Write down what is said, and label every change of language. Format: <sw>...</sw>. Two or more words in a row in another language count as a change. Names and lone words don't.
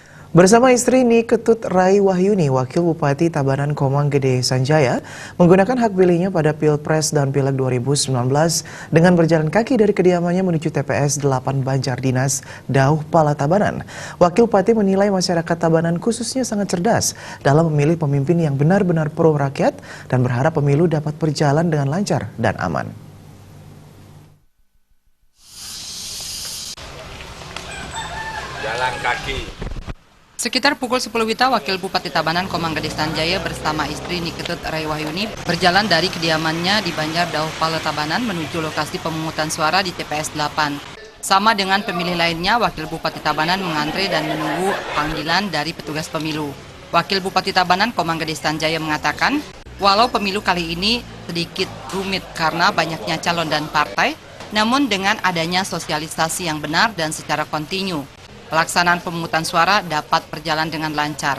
<id>Bersama istri Niketut Rai Wahyuni, Wakil Bupati Tabanan Komang Gede Sanjaya, menggunakan hak pilihnya pada Pilpres dan Pileg 2019 dengan berjalan kaki dari kediamannya menuju TPS 8 Banjardinas, Dauh Pala Tabanan. Wakil Bupati menilai masyarakat Tabanan khususnya sangat cerdas dalam memilih pemimpin yang benar-benar pro rakyat dan berharap pemilu dapat berjalan dengan lancar dan aman. Jalan kaki. Sekitar pukul 10 WITA, Wakil Bupati Tabanan Komang Gede Sanjaya bersama istri Niketut Rai Wahyuni berjalan dari kediamannya di Banjar Dauh Pala Tabanan menuju lokasi pemungutan suara di TPS 8. Sama dengan pemilih lainnya, Wakil Bupati Tabanan mengantre dan menunggu panggilan dari petugas pemilu. Wakil Bupati Tabanan Komang Gede Sanjaya mengatakan, walau pemilu kali ini sedikit rumit karena banyaknya calon dan partai, namun dengan adanya sosialisasi yang benar dan secara kontinu, pelaksanaan pemungutan suara dapat berjalan dengan lancar.</id>